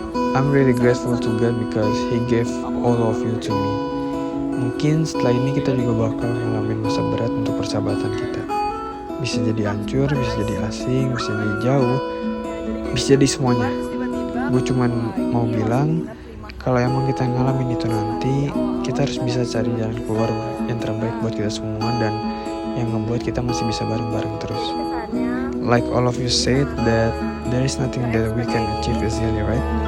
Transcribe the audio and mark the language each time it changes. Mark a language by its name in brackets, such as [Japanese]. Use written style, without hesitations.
[English] I'm really grateful to God because He gave all of you to me. [Indonesian] Mungkin setelah ini kita juga bakal ngalamin masa berat untuk persahabatan kita. Bisa jadi hancur, bisa jadi asing, bisa jadi jauh, bisa jadi semuanya. Gue cuman mau bilang kalau emang kita ngalamin itu nanti, kita harus bisa cari jalan keluar yang terbaik buat kita semua, dan yang ngebuat kita masih bisa bareng-bareng terus. [English] Like all of you said that there is nothing that we can achieve easily, right?